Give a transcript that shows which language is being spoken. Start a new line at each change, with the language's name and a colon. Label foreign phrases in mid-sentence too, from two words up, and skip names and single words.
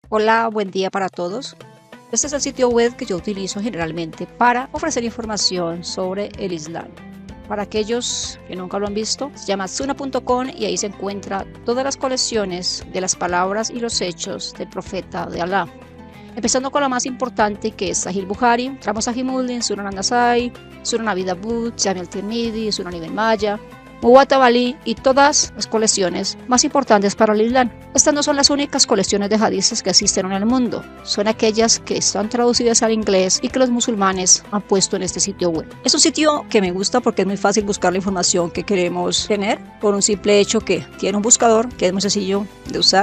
Spanish: Hola, buen día para todos. Este es el sitio web que yo utilizo generalmente para ofrecer información sobre el Islam. Para aquellos que nunca lo han visto, se llama Suna.com y ahí se encuentra todas las colecciones de las palabras y los hechos del profeta de Alá. Empezando con la más importante, que es Sahih Bukhari, entramos a Sahih Muslim, Sunan An-Nasai, Sunan Abi Dawud, Jami al-Tirmidhi, Sunan Ibn Majah, Muwatta Ali y todas las colecciones más importantes para el Islam. Estas no son las únicas colecciones de hadices que existen en el mundo, son aquellas que están traducidas al inglés y que los musulmanes han puesto en este sitio web. Es un sitio que me gusta porque es muy fácil buscar la información que queremos tener por un simple hecho que tiene un buscador que es muy sencillo de usar.